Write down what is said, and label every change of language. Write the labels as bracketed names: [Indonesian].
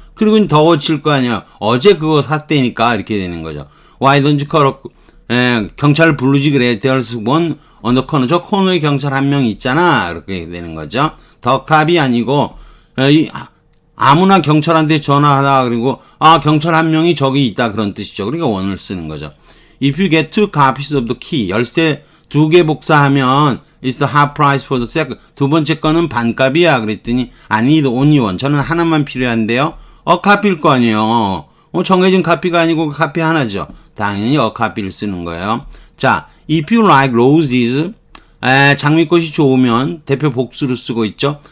[Korean] 그리고 더 워치일 거 아니야. 어제 그거 샀대니까 이렇게 되는 거죠. [English] Why don't you call [Korean] 경찰을 부르지 그래. [English] There's one on the corner. [Korean] 저 코너에 경찰 한 명 있잖아. 이렇게 되는 거죠. 더 값이 아니고 아무나 경찰한테 전화하라 그리고 경찰 한 명이 저기 있다 그런 뜻이죠. 그러니까 원을 쓰는 거죠. [English] If you get two copies of the key. [Korean] 열쇠 2개 복사하면 [English] It's the half price for the second. [Korean] 두 번째 거는 반값이야. 그랬더니 아니, [English] only one. [Korean] 저는 하나만 필요한데요. 카피일 거 아니에요. 정해진 카피가 아니고 카피 하나죠. 당연히 카피를 쓰는 거예요. [English] 자, if you like roses. [Korean] 장미꽃이 좋으면 대표 복수로 쓰고 있죠.